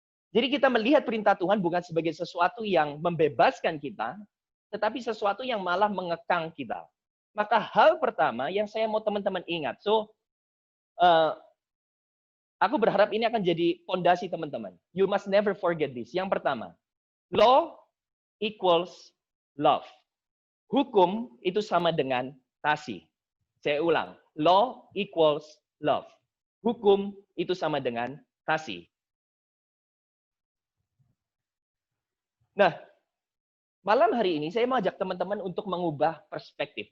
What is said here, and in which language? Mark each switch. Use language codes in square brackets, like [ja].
[id] Jadi kita melihat perintah Tuhan bukan sebagai sesuatu yang membebaskan kita, tetapi sesuatu yang malah mengekang kita. Maka hal pertama yang saya mau teman-teman ingat. Aku berharap ini akan jadi fondasi teman-teman. [en] You must never forget this. [id] Yang pertama, [en] law equals love. [id] Hukum itu sama dengan kasih. Saya ulang, [en] law equals love. [id] Hukum itu sama dengan kasih. Nah, malam hari ini saya mau ajak teman-teman untuk mengubah perspektif.